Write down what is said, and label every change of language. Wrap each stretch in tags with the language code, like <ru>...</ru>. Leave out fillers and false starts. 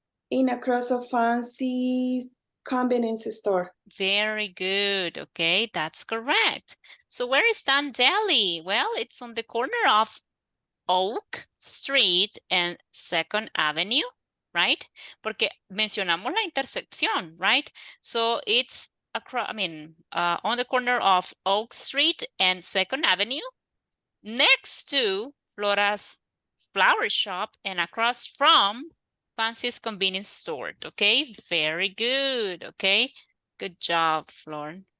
<en>In across of Fancy's Convenience Store. Very good. Okay, that's correct. So where is Dan Deli? Well, it's on the corner of Oak Street and 2nd Avenue, right?</en> <es>Porque mencionamos la intersección, right?</es> <en>So it's across, on the corner of Oak Street and 2nd Avenue, next to Flora's Flower Shop and across from Fancy's Convenience Store. Okay, very good. Okay, good job, Flor.</en>